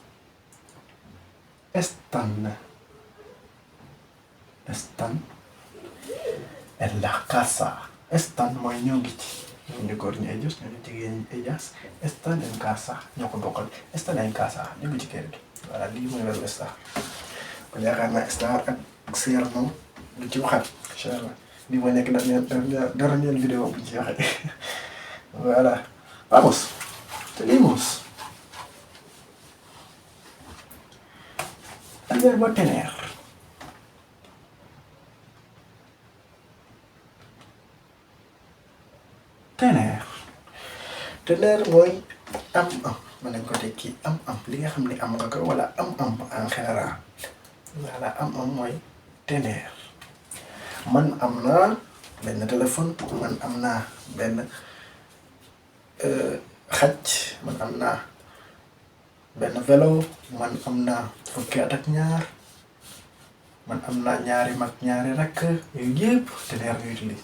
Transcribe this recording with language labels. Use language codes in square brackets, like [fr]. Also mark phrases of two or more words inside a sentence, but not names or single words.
[es] están en la casa [wo] están mooy ñoo ngi ci ñoom ñu góor ñi ellos ñoo ñu jigéen ñi [es] ellas están en casa [wo] ñoo ko bokkal [es] están en casa [wo] ñu ngi ci kër gi voilà lii mooy verbe estar kon yaakaar naa estar ak ser moom lu ci waxaat [ar] إن شاء الله [wo] lii mooy nekk dernière vidéo bu ñu ci waxee voilà [es] vamos seguimos el verbo tener tener [wo] mooy am mën nañ ko tekki am li nga xam ne am nga ko wala am [fr] en général. [wo] voilà am mooy teneer. man am naa benn téléphone, man am naa benn xaj, man am naa benn vélo, man am naa fukki at ak ñaar, man am naa ñaari mag ñaari rakk, yooyu yëpp teneer ñu utilisé.